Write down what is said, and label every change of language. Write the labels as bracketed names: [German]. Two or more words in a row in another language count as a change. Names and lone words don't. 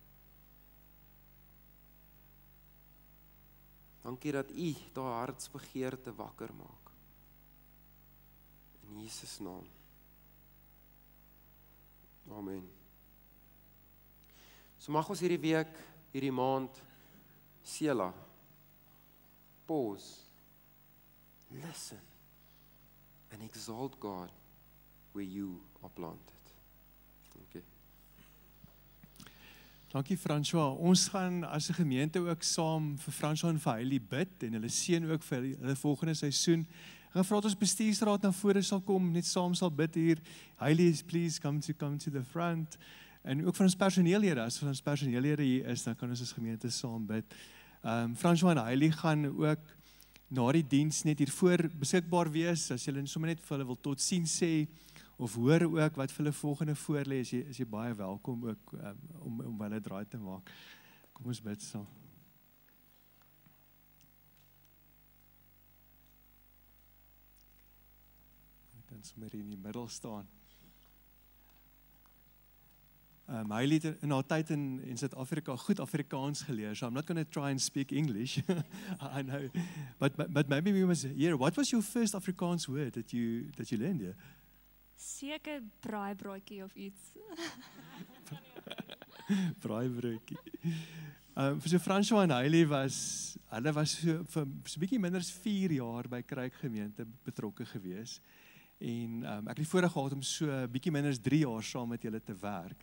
[Afrikaans] Dankie dat U daai hartsbegeerte wakker maak. In Jesus naam. Amen. So mag ons hierdie week, hierdie maand, Sela, [English] pause, listen, and exalt God where you are planted. [Afrikaans] Okay. Dankie François. Ons gaan as 'n gemeente ook saam vir François en vir Hailey bid en hulle seën ook vir hulle volgende seisoen. Ek gaan vra dat ons bestuursraad na vore sal kom, net saam sal bid hier. Hailey, [English] please come to the front. [Afrikaans] En ook vir ons personeellede, as ons personeellede hier is, dan kan ons as gemeente saam bid. François en Hailey gaan ook na die diens net hiervoor beskikbaar wees, as julle sommer net vir hulle wil totsiens sê, of hoor ook wat vir hulle volgende voorlê, is jy baie welkom ook om hulle draai te maak. Kom ons bid saam. Ek kan sommer hier in die middel staan. Hailey het in haar tyd in Suid-Afrika goed Afrikaans geleer, [English] so I'm not going to try and speak English. I know, but maybe we must hear, what was your first Afrikaans word that you learned here? [Afrikaans] Seker braaibroodjie of iets. Braaibroodjie. Vir so François en Hailey was so vir 'n bietjie minder as 4 jaar by Kruik gemeente betrokke gewees. En ek het die voorreg gehad om so 'n bietjie minder as 3 jaar saam met julle te werk.